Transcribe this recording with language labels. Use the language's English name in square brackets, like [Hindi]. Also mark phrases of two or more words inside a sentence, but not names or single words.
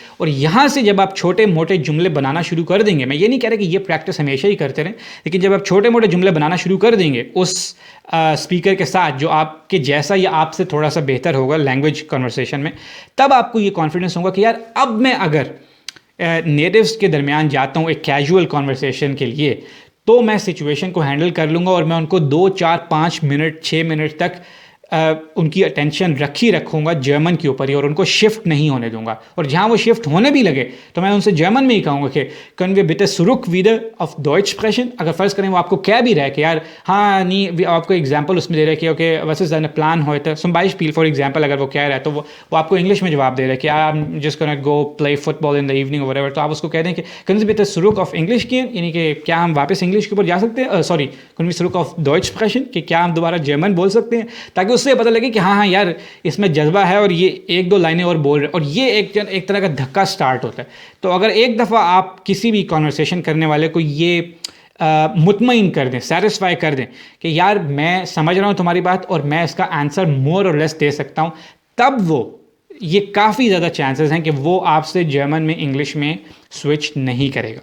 [Hindi] और यहाँ से जब आप छोटे मोटे जुमले बनाना शुरू कर देंगे, मैं ये नहीं कह रहा कि ये प्रैक्टिस हमेशा ही करते रहें, लेकिन जब आप छोटे मोटे जुमले बनाना शुरू कर देंगे उस स्पीकर के साथ जो आपके जैसा या आपसे थोड़ा सा बेहतर होगा [English] language conversation [Hindi] में, तब आपको ये कॉन्फिडेंस होगा कि यार अब मैं अगर नेटिव्स के दरमियान जाता हूँ एक [English] casual conversation [Hindi] के लिए, तो मैं सिचुएशन को हैंडल कर लूँगा और मैं उनको 2, 4, 5 मिनट 6 मिनट तक उनकी अटेंशन रखूँगा जर्मन के ऊपर ही, और उनको शिफ्ट नहीं होने दूंगा। और जहाँ वो शिफ्ट होने भी लगे तो मैं उनसे जर्मन में ही कहूँगा कि [German] können wir bitte zurück wieder auf Deutsch sprechen। [Hindi] अगर फ़र्ज़ करें वो आपको कह भी रहा है कि यार हाँ नहीं, आपको एग्जाम्पल उसमें दे रहा है कि ओके वैसे ज़्यादा प्लान हो तो [German] zum Beispiel [English] for example [Hindi] अगर वो कह रहा है तो वो आपको इंग्लिश में जवाब दे रहा है कि [English] I am just gonna go play football in the evening [Hindi] और व्हाटएवर, तो आप उसको कह दें कि [German] können Sie bitte zurück auf English gehen, [Hindi] यानी कि क्या हम वापस इंग्लिश के ऊपर जा सकते हैं, सॉरी [German] können wir zurück auf Deutsch sprechen, [Hindi] कि क्या हम दोबारा जर्मन बोल सकते हैं, ताकि उससे पता लगे कि हाँ यार इसमें जज्बा है और ये 1-2 लाइनें और बोल रहे हैं, और ये एक तरह का धक्का स्टार्ट होता है। तो अगर एक दफ़ा आप किसी भी कॉन्वर्सेशन करने वाले को ये मुतमईन कर दें, सेटिस्फाई कर दें कि यार मैं समझ रहा हूँ तुम्हारी बात और मैं इसका आंसर मोर और लेस दे सकता हूँ, तब ये काफ़ी ज़्यादा चांसेस हैं कि वो आपसे जर्मन में इंग्लिश में स्विच नहीं करेगा।